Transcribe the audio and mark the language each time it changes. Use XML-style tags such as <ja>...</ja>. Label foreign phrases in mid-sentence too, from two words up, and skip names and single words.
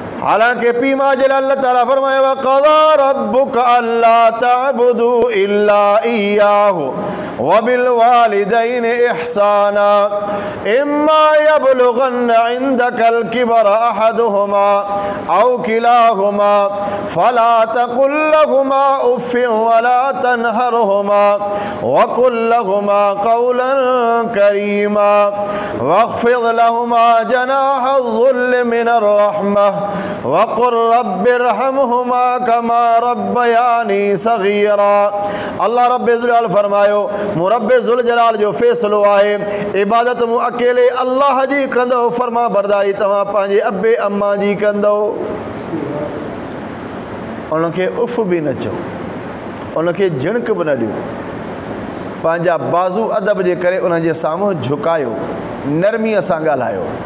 <sd>हालांकि पीमा जल अल्लाह ताला फरमाए</sd> <ar>وقضى ربك ألا تعبدوا إلا إياه وبالوالدين إحسانا إما يبلغن عندك الكبر أحدهما أو كلاهما فلا تقل لهما أف ولا تنهرهما وقل لهما قولا كريما واخفض لهما جناح الذل من الرحمة وقل رب ارحمهما كما ربياني صغيرا.</ar> <sd>अल्लाह रब्बे ज़ुल जलाल फरमायो मुरब्बे ज़ुल जलाल जो फ़ैसिलो आहे इबादत मूं अकेले अल्लाह जी कंदो, फरमा बरदारी तव्हां पंहिंजे अबे अम्मा जी कंदो। उनखे उफ़ बि न चओ, उनखे झिणक बि न ॾियो, पंहिंजा बाज़ू अदब जे करे उनजे साम्हूं झुकायो, नरमीअ सां ॻाल्हायो।</sd>